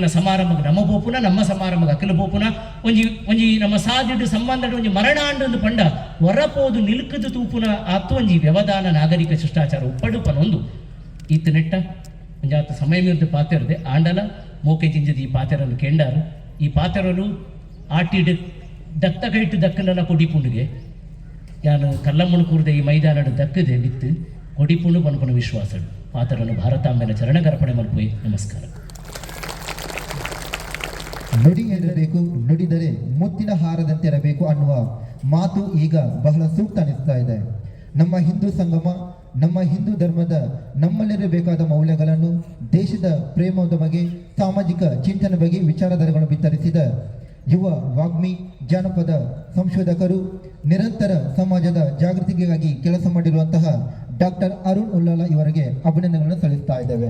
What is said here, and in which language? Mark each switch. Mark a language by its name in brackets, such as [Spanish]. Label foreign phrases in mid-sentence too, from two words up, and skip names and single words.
[Tulu] ಸಮಾರಂಭಕ್ಕೆ ನಮ್ಮ ಬೋಪುನ ನಮ್ಮ ಸಮಾರಂಭಕ್ಕೆ ಅಕಲ ಬೋಪುನ ಒಂಜಿ ನಮ್ಮ ಸಾದಿಡು ಸಂಬಂಧದ ಒಂಜಿ ಮರಣ ಆಂಡು ಪಂಡ ಹೊರಪೋದು ನಿಲ್ಕದು ತೂಪುನ ಆತು ಒಂಜಿ ವ್ಯವಧಾನ ನಾಗರಿಕ ಶಿಷ್ಟಾಚಾರ ಉಪ್ಪಡು ಪನೊಂದು ಈತ ನೆಟ್ಟ ಒಂಜಾತ ಸಮಯ ಮೀರಿದ ಪಾತೆರದೆ ಆಂಡಲ ಮೋಕೆ ಜಿಂಜದ ಈ ಪಾತೆರನ್ನು ಕೆಂಡಾರು ಈ ಪಾತೆರಲು ಆಟಿಡ್ ದತ್ತ ಕೈಟ್ಟು ದಕ್ಕನೆಲ್ಲ ಕೊಡಿಪುಂಡಿಗೆ ಯಾನು ಕಲ್ಲಮ್ಮಣಕೂರ್ದ ಈ ಮೈದಾನದ ದಕ್ಕದೆ ಬಿತ್ತು ಕೊಡಿಪುಂಡು ಪನ್ಪನ ವಿಶ್ವಾಸಡು ಪಾತೆರನ್ನು ಭಾರತಾಂಬೆನ ಚರಣಗರ್ಪಣೆ ಮಲ್ಪೋಯ್ ನಮಸ್ಕಾರ. [Kannada] ನುಡಿ ಎನ್ನಬೇಕು ನುಡಿದರೆ ಮುತ್ತಿನ ಹಾರದಂತಿರಬೇಕು ಅನ್ನುವ ಮಾತು ಈಗ ಬಹಳ ಸೂಕ್ತ ಅನಿಸ್ತಾ ಇದೆ. ನಮ್ಮ ಹಿಂದೂ ಸಂಗಮ ನಮ್ಮ ಹಿಂದೂ ಧರ್ಮದ ನಮ್ಮಲ್ಲಿರಬೇಕಾದ ಮೌಲ್ಯಗಳನ್ನು ದೇಶದ ಪ್ರೇಮದ ಬಗ್ಗೆ ಸಾಮಾಜಿಕ ಚಿಂತನೆ ಬಗ್ಗೆ ವಿಚಾರಧಾರೆಗಳನ್ನು ಬಿತ್ತರಿಸಿದ ಯುವ ವಾಗ್ಮಿ ಜಾನಪದ ಸಂಶೋಧಕರು ನಿರಂತರ ಸಮಾಜದ ಜಾಗೃತಿಗಾಗಿ ಕೆಲಸ ಮಾಡಿರುವಂತಹ ಡಾಕ್ಟರ್ ಅರುಣ್ ಉಲ್ಲಾಲ ಇವರಿಗೆ ಅಭಿನಂದನೆಗಳನ್ನು ಸಲ್ಲಿಸ್ತಾ ಇದ್ದೇವೆ.